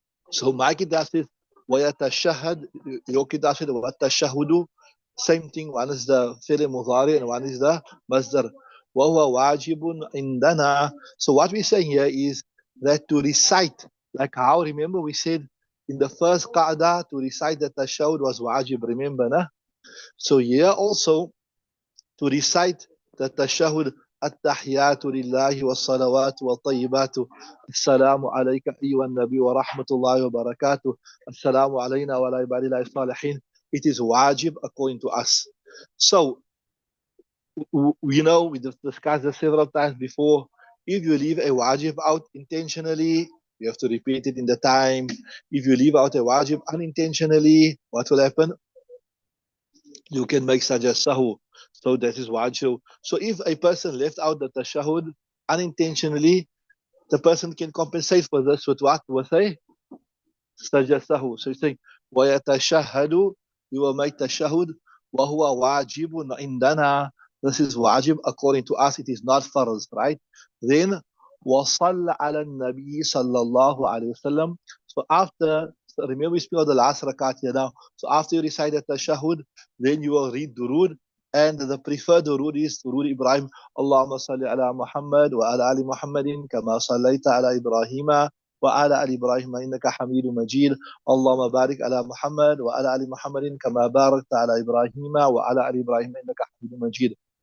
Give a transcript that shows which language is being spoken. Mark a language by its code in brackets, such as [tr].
[en] So my kitab says وَيَتَشَهَدْ, your kitab says وَالتَشَهُدُ, same thing, one is the fi'l mudhari and one is the masdar. [ar] وَهُوَ وَاجِبٌ عِنْدَنَا. [en] So what we're saying here is that to recite, like how, remember we said in the first qa'dah, to recite the tashahud was wajib, remember, na? So here also, to recite the tashahud, [ar] التحيات لله والصلوات والطيبات السلام عليك أيها النبي ورحمة الله وبركاته السلام علينا وعلى عباد الله الصالحين. [en] It is wajib according to us. So, we know, we discussed this several times before. If you leave a wajib out intentionally, you have to repeat it in the time. If you leave out a wajib unintentionally, what will happen? You can make sajda sahu. So that is wajib. So if a person left out the tashahud unintentionally, the person can compensate for this with what? With a sajda sahu. So he's saying, [ar] وَيَتَشَهَّدُ, [en] you will make tashahud, [ar] وَهُوَ وَاجِبٌ عِنْدَنَا. [en] This is wajib according to us, it is not farz, right? [ar] Then, وَصَلَّ عَلَى النَّبِيِّ صَلَّى اللَّهُ عَلَيْهِ وسلم. [en] So after, so remember we speak of the last rakat here now. So after you recite the tashahud, then you will read durud. And the preferred durud is durud Ibrahim. [ar] Allahumma salli ala Muhammad wa ala ali Muhammadin kama sallaita ala Ibrahima وعلى آل إبراهيم إنك حميد مجيد اللهم بارك على محمد وعلى آل محمد كما باركت على إبراهيم وعلى آل إبراهيم إنك حميد مجيد.